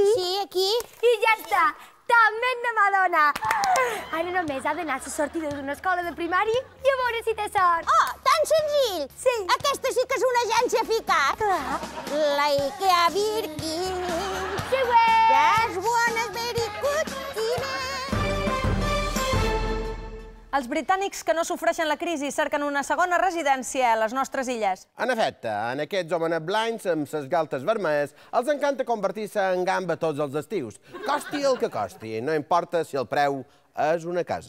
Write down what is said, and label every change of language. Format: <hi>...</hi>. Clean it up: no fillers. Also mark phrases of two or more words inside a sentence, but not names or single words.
<ca>Sí, aquí. I ja està. També na Madonna. Ara només ha d'anar a la sortida d'una escola de primària i a veure si té sort. Oh, tan senzill. Sí. Aquesta sí que és una agència eficaç. La Ikea Birkin. Següent.</ca> <en>Just wanna very good dinner.</en> <ca>Els britànics que no sofreixen la crisi cerquen una segona residència a les nostres illes. En efecte, en aquests homenet blancs amb ses galtes vermelles els encanta convertir-se en gamba tots els estius. Costi el que costi, no importa si el preu és una casa.</ca>